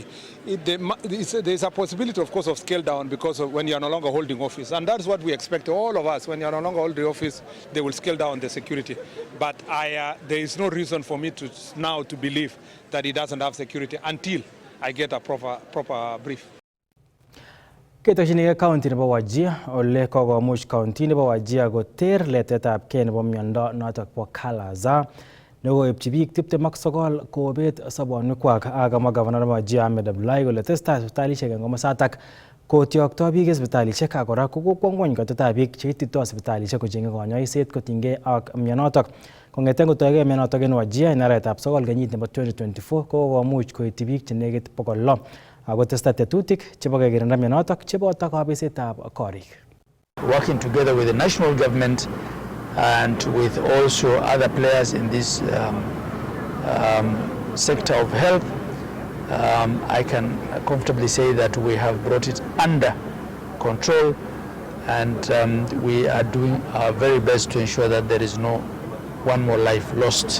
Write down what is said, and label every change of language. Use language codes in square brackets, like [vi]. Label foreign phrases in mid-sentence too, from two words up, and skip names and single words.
[en] There's a possibility, of course, of scale down because of when you are no longer holding office. And that's what we expect, all of us. When you are no longer holding office, they will scale down the security. But there is no reason for me to believe that he doesn't have security until I get a proper brief. [kln] Ketochinigei county nebo Wajir ole kokomuch county nebo Wajir koter letetabgei nebo miondo notok bo Kala-Azar nekoipchi biik 29 kobet sobonwekwak. Akamwa governor nebo Wajir Ahmed Abdullahi kole tesetai sipitalishek eng komosatak kotyokto biik sipitalishek ak kora kokwo ngwony kotetab biik cheititoi sipitalishek kocheng'e konyoiset kotinygei ak mionotok. Kong'eten kotoigei mionotok en Wajir en arawetab 9 kenyit nebo 2024 kokomuch koityi biik chenekit 600 ako testai tetutik chebo kekirinda mionotok cheboto kabesetab korik. [en] Working together with the national government and with also other players in this sector of health, I can comfortably say that we have brought it under control, and we are doing our very best to ensure that there is no one more life lost.